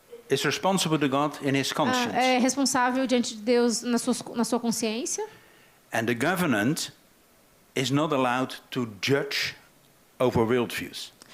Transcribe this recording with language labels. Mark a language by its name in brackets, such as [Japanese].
[English] Is responsible to God in his conscience. [Portuguese] É responsável diante de Deus na sua consciência. [English] And the government is not allowed to judge over worldviews.